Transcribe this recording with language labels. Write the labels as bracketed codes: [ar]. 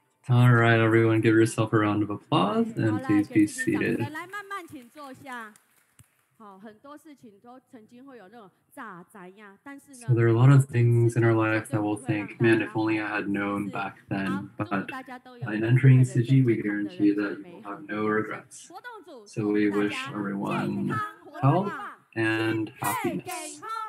[en] All right, everyone, give yourself a round of applause and please be seated. [zh] 来，慢慢请坐下。好，很多事情都曾经会有那种咋样，但是呢。 [en] So there are a lot of things in our life that we'll think, man, if only I had known back then. But in entering Tzu-Chi, we guarantee that we'll have no regrets. So we wish everyone health and happiness.